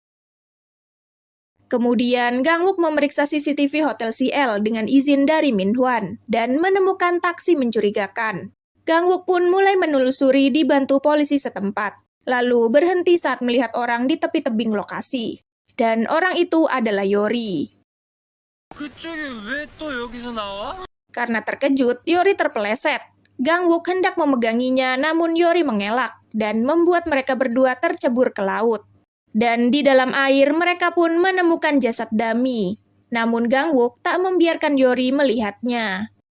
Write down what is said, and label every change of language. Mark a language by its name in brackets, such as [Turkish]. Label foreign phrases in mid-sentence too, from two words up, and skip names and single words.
[Indonesian] Kemudian, Gangwook memeriksa CCTV Hotel CL dengan izin dari Min Hwan, dan menemukan taksi mencurigakan. Gangwook pun mulai menelusuri dibantu polisi setempat, lalu berhenti saat melihat orang di tepi tebing lokasi. Dan orang itu adalah Yori. [Korean] 그쪽이 왜 또 여기서 나와? [Indonesian] Karena terkejut, Yori terpeleset. Gangwook hendak memeganginya, namun Yori mengelak, dan membuat mereka berdua tercebur ke laut. Dan di dalam air, mereka pun menemukan jasad Dami. Namun Gangwook tak membiarkan Yori melihatnya.